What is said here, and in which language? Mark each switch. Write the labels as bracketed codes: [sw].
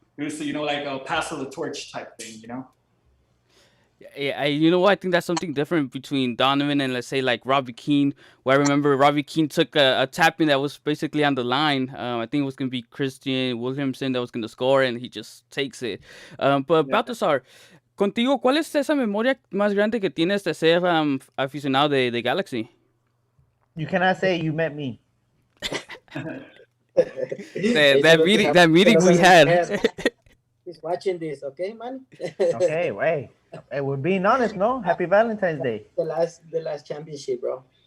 [en] It was, like a pass of the torch type thing. Yeah, you know what? I think that's something different between Donovan and, let's say, like Robbie Keane. Where I remember Robbie Keane took a tapping that was basically on the line. I think it was gonna be Christian Williamson that was gonna score, and he just takes it. But Yeah. [es] Baltasar, contigo, ¿cuál es esa memoria más grande que tienes de ser aficionado de Galaxy? [en] You cannot say you met me. That meeting we had. He's watching this, okay, man? Okay, wait. Hey, we're being honest, no? Happy Valentine's Day. The last championship, bro.